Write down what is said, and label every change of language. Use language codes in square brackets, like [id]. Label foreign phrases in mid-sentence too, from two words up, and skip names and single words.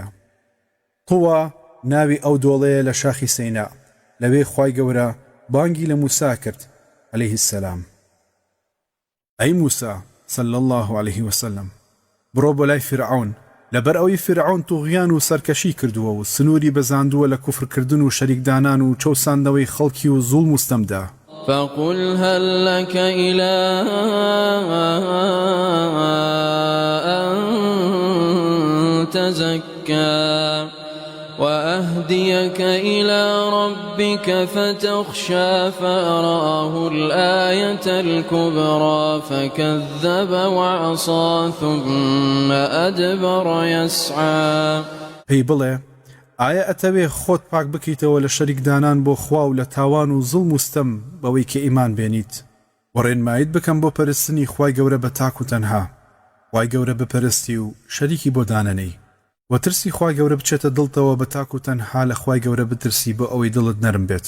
[ckb] طووە ناوی ئەو دۆڵەیە لە شاخی سەینا لەوێ خوای گەورە بانگی لە موسا کرد [ar] عليه السلام [ckb] ئەی موسا [ar] صلی الله عليه وسلم [ckb] بڕۆ بۆ لای فرعون لەبەر ئەوەی فرعون توغیان و سەرکەشی کردووە و سنووری بەزاندووە لە کوفرکردن و شەریکدانان و چەوساندنەوەی خەڵکی و زوڵم و ستەمدا. [ar] فقل هل لك إلى أن تزكى وأهديك إلى ربك فتخشى فرآه الآية الكبرى فكذب وعصى ثم أدبر يسعى. [ckb] پێی بڵێ ئایا ئەتەوێ خۆت پاک بکەیتەوە لە شەریکدانان بۆ خوا و لە تاوان و زوڵم و ستەم بەوەی کە ئیمان بێنیت و ڕێنمایت بکەم بۆ پەرستنی خوای گەورە بە تاک و تەنها، خوای گەورە بپەرستی و شەریکی بۆ دانەنەی و ترسی خوای گەورە بچێتە دڵتەوە بە تاک و تەنها لە خوای گەورە بترسی بۆ ئەوەی دڵت نەرم بێت.